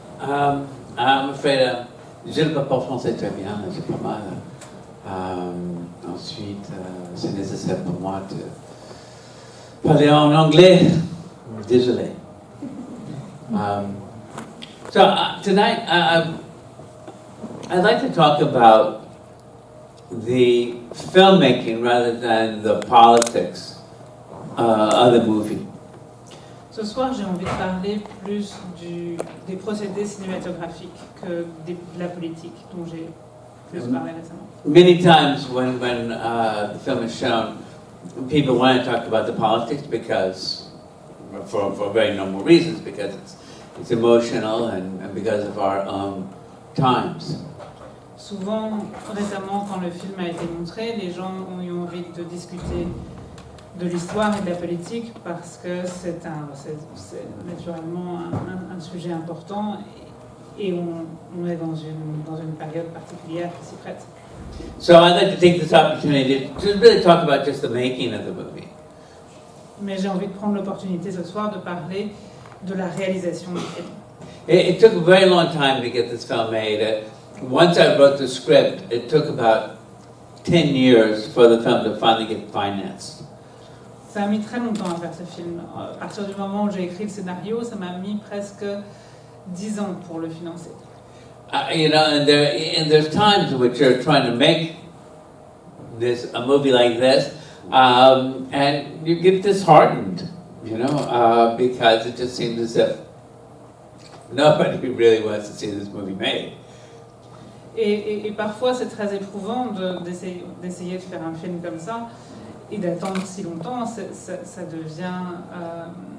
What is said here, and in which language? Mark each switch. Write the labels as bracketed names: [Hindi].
[English] I'm afraid [French] je ne parle pas français très bien, j'ai pas mal. Ensuite, c'est nécessaire pour moi de parler en anglais. Désolé. [English] Tonight, I'd like to talk about the filmmaking rather than the politics of the movie. [French] Ce soir, j'ai envie de parler plus des procédés cinématographiques que de la politique dont j'ai plus parlé récemment. [English] Many times when the film is shown, people want to talk about the politics because, for very normal reasons, because it's emotional and because of our own times. [French] Souvent, récemment, quand le film a été montré, les gens ont eu envie de discuter de l'histoire et de la politique parce que c'est naturellement un sujet important et on est dans une période particulière qui s'y prête. [English] So I'd like to take this opportunity to really talk about just the making of the movie. [French] Mais j'ai envie de prendre l'opportunité ce soir de parler de la réalisation du film. [English] It took a very long time to get this film made. Once I wrote the script, it took about 10 years for the film to finally get financed. [French] Ça a mis très longtemps à faire ce film. À partir du moment où j'ai écrit le scénario, ça m'a mis presque 10 ans pour le financer. [English] And there's times in which you're trying to make a movie like this, and you get disheartened, because it just seems as if nobody really wants to see this movie made. [French] Et parfois, c'est très éprouvant d'essayer de faire un film comme ça et d'attendre si longtemps. Ça devient...